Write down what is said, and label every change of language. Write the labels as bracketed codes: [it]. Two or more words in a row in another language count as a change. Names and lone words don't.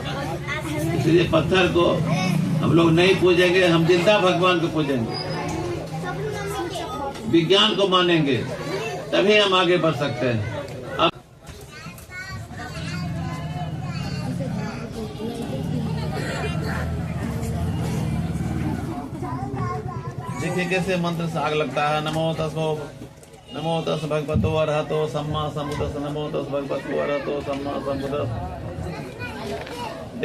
[hi] इसलिए पत्थर को हम लोग नहीं पूजेंगे, हम जिंदा भगवान को पूजेंगे, विज्ञान को मानेंगे, तभी हम आगे बढ़ सकते हैं। देखिए कैसे मंत्र से आग लगता है। [pi] नमो तस् भगवतो अरहतो सम्मा सम्बुद्धस्स। नमो तस् भगवतो अरहतो सम्मा सम्बुद्धस्स।